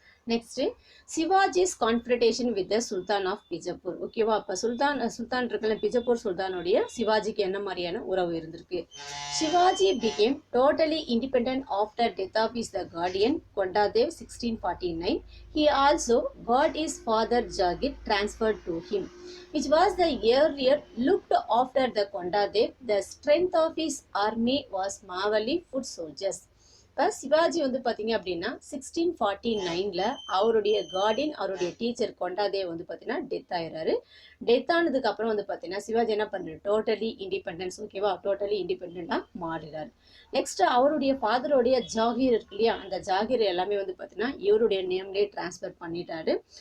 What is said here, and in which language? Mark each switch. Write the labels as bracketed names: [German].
[English] Next Shivaji's confrontation with the sultan of Bijapur. ஓகேவா? [Tamil] அப்போ சுல்தான் இருக்கல, பிஜப்பூர் சுல்தானுடைய சிவாஜிக்கு என்ன மாதிரியான உறவு இருந்திருக்கு? [English] Shivaji became totally independent after death of his the guardian Kondadev 1649. He also got his father Jagir transferred to him, which was the earlier looked after the Kondadev. The strength of his army was Mawali foot soldiers. [Tamil] இப்போ சிவாஜி வந்து பார்த்தீங்க அப்படின்னா 1649 அவருடைய Guardian, அவருடைய teacher Kondadev வந்து பார்த்தீங்கன்னா death ஆயிடுறாரு. Death ஆனதுக்கு அப்புறம் வந்து பார்த்தீங்கன்னா சிவாஜி என்ன பண்ணுறாரு, [English] Totally independence. [Tamil] ஓகேவா? டோட்டலி இண்டிபெண்டாக மாறிடுறாரு. நெக்ஸ்ட் அவருடைய ஃபாதருடைய ஜாகீர் இருக்கு இல்லையா, அந்த ஜாகீர் எல்லாமே வந்து பார்த்தீங்கன்னா இவருடைய நேம்லேயே டிரான்ஸ்ஃபர் பண்ணிட்டாரு.